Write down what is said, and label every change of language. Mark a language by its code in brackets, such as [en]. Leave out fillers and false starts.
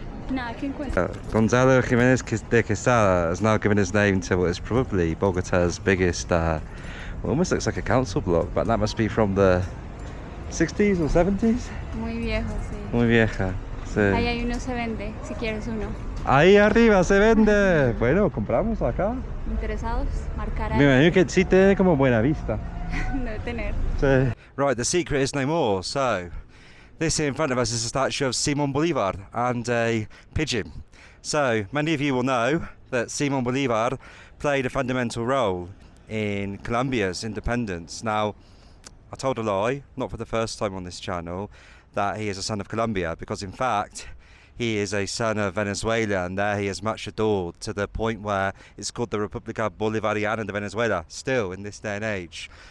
[es] Nada que encuentro. [en] Gonzalo Jiménez de Quesada has now given his name to what is probably Bogota's biggest, well, almost looks like a council block, but that must be from the 60s or 70s? [es] Muy viejo, sí. Muy vieja. Sí. Ahí hay uno, se vende, si quieres uno. Ahí arriba se vende. Bueno, compramos acá. ¿Interesados? Marcar Me ahí. imagino que sí tiene como buena vista. Debe tener. Sí. [en] Right, the secret is no more. So, this here in front of us is a statue of Simon Bolivar and a pigeon. So, many of you will know that Simon Bolivar played a fundamental role in Colombia's independence. Now, I told a lie, not for the first time on this channel, that he is a son of Colombia, because in fact, he is a son of Venezuela, and there he is much adored, to the point where it's called the República Bolivariana de Venezuela, still in this day and age.